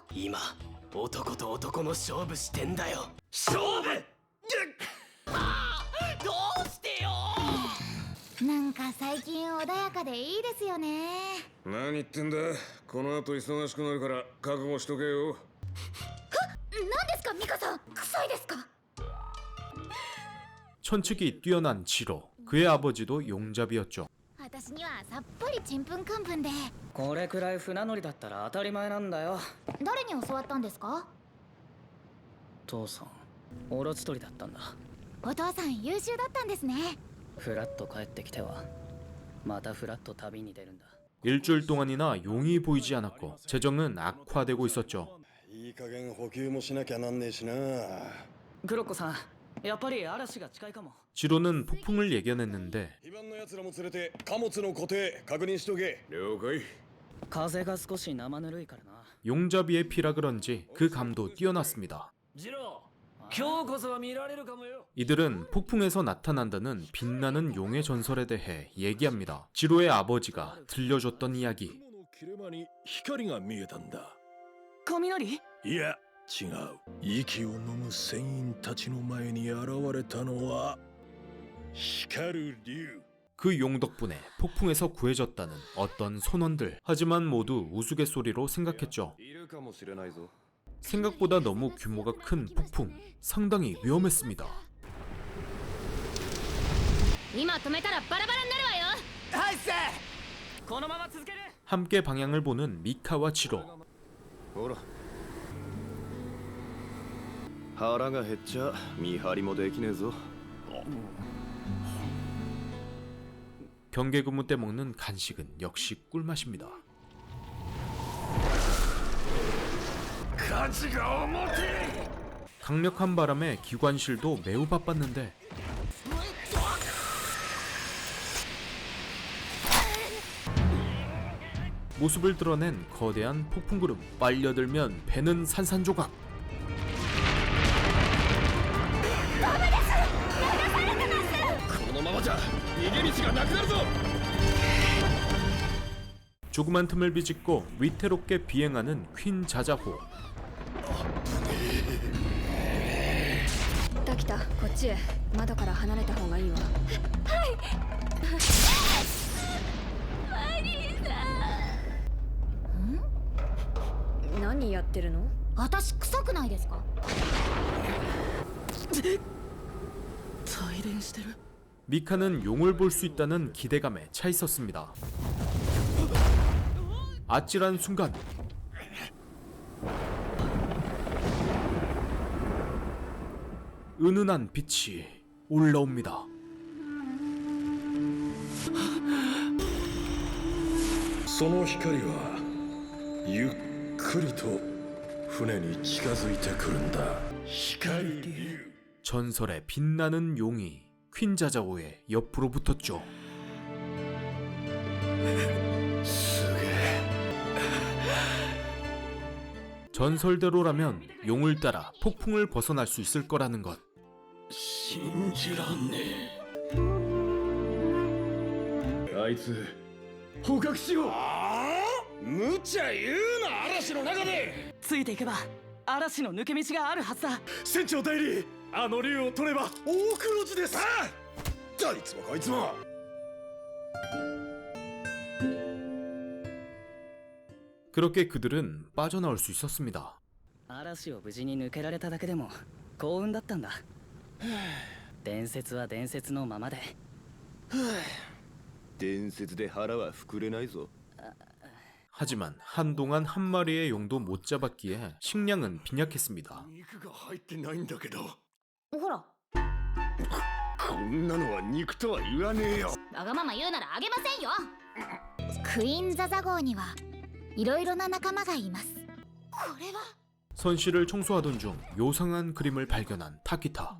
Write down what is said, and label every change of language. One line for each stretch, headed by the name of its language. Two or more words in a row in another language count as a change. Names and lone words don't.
Japanese: 今男と男の勝負してんだよ。勝負どうしてよ。なんか最近穏やかでいいですよね。何言ってんだ。この後忙しくなるから覚悟しとけよ。何ですかミカさん、臭いですか？
Korean: 천측이 뛰어난 지로, 그의 아버지도 용잡이였죠.
Japanese: 私にはさっぱりちんぷんかんぷんで。これくらい船乗りだったら当たり前なんだよ。誰に教わったんですか？父さん、オロチ取りだったんだ。お父さん優秀だったんですね。フラッと帰ってきてはまたフラッと旅に出るんだ。
Korean: 일주일 동안이나 용이 보이지 않았고 재정은 악화되고 있었죠.
Japanese: いい加減補給もしなきゃなんねえしな。黒子さん、やっぱり嵐が近いかも。
Korean: 지로는 폭풍을 예견했는데
Japanese: 非番の奴らも連れて貨物の固定確認しとけ。了解。風が少し生ぬるいからな。
Korean: 용잡이의 피라 그런지 그 감도 뛰어났습니다.
Japanese: ジロー、今日こそは見られるかもよ。
Korean: 이들은 폭풍에서 나타난다는 빛나는 용의 전설에 대해 얘기합니다. 지로의 아버지가 들려줬던 이야기.
Japanese: 雲の切れ間に光が見えたんだ。雷？いや違う。息を飲む船員たちの前に現れたのは光る竜。
Korean: 그 용 덕분에 폭풍에서 구해졌다는 어떤 선원들. 하지만 모두 우스갯소리로 생각했죠.
Japanese: いるかもしれないぞ。
Korean: 생각보다 너무 규모가 큰 폭풍. 상당히 위험했습니다.
Japanese: 今止めたらバラバラになるわよ。はいっす。このまま続ける。
Korean: 함께 방향을 보는 미카와 지로.
Japanese: ほら腹が減っちゃ見張りもできねえぞ。
Korean: 경계 근무 때 먹는 간식은 역시 꿀맛입니다. 가지가 어머니. 강력한 바람에 기관실도 매우 바빴는데 모습을 드러낸 거대한 폭풍구름. 빨려들면 배는 산산조각. 조그만 틈을 비집고 위태롭게 비행하는 퀸 자자호.
Japanese: タキタ、こっちへ。窓から離れた方がいいわ。何やってるの？私臭くないですか？
Korean: 미카는 용을 볼 수 있다는 기대감에 차 있었습니다. 아찔한 순간 은은한 빛이 올라옵니다.
Japanese: 그 光はゆっくりと船に近づいてくるんだ。光る竜。
Korean: 전설의 빛나는 용이 퀸 자자오의 옆으로 붙었죠. 전설대로라면 용을 따라 폭풍을 벗어날 수 있을 거라는 것.
Japanese: 信じらんねえ。あいつ捕獲しよう。無茶言うな、嵐の中で。ついていけば嵐の抜け道があるはずだ。船長代理、あの竜を取れば大黒字です。どいつもこいつも。
Korean: 그렇게 그들은 빠져나올 수 있었습니다.
Japanese: 嵐を無事に抜けられただけでも幸運だったんだ。伝説は伝説のままで。伝説で腹は膨れないぞ。
Korean: 하지만 한동안 한 마리의 용도 못 잡았기에 식량은 빈약했습니다.
Japanese: 肉が入ってないんだけど。ほら、こんなのは肉とは言わねえよ。わがまま言うならあげませんよ。クイーンザザ号にはいろいろな仲間がいます。これは
Korean: 선실을 청소하던 중 요상한 그림을 발견한 타키타.